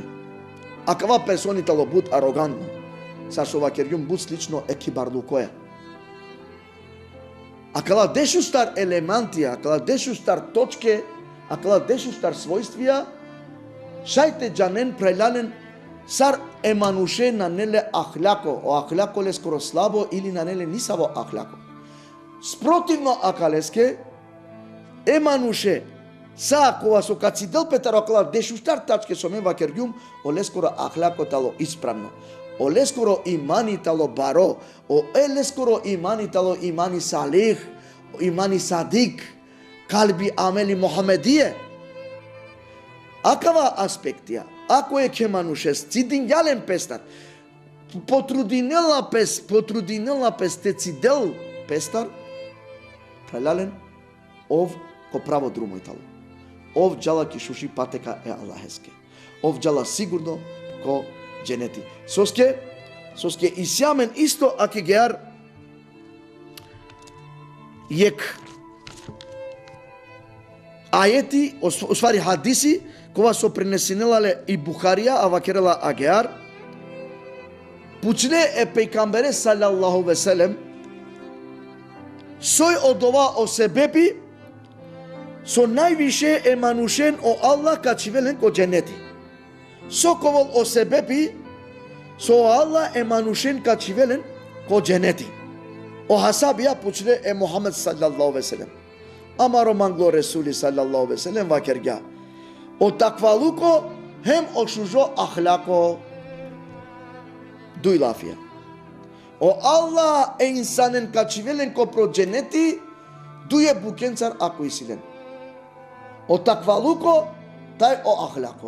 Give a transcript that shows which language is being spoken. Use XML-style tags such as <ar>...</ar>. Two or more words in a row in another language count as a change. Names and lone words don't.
<rom>Akava personi talo bud arogantno. Sa so vakeryum bud slično ekibarlukoja. Akala dešu star elemantija, akala dešu star točke, akala dešu star svojstvija, šajte džanen prelanen sar emanuše na nele ahlako, o ahlako le skoro slabo ili na nele nisavo ahlako. Sprotivno akaleske, emanuše sa kova so kacidel petaro akala dešu star tačke somen vakeryum, o le skoro ahlako talo ispravno. O le skoro imani talo baro, o le skoro imani talo imani salih, imani sadik, kalbi ameli Muhammedije. Akava aspektija, ako je kemanušes, cidinjalen pestar, potrudinela pes te cidel pestar, prelalen, ov ko pravo drumoj talo. Ov džala ki šuši pateka e Allaheske. Ov džala sigurno ko dženeti. Soske isjamen isto ake gear jek ajeti, u stvari hadisi, kova so prenesinelale i Buharija, a vakerela agear, pučne e pejkambere</rom> <ar>صلى الله وسلم,</ar> <rom>soj odova o sebebi, so najviše emanušen o Allah kačivelen ko dženeti. Sokovol o sebebi, so Allah emanušen kačivelen ko dženeti. O hasabija pučne e Muhammed</rom> <ar>صلى الله وسلم.</ar> <rom>Amaro manglo Resuli</rom> <ar>صلى الله وسلم</ar> <rom>vakerga. O takvaluko hem o šužo ahlako duj lafija. O Allah e insanen kačivelen ko pro dženeti duje bukencar ako isilen. O takvaluko taj o ahlako.</rom>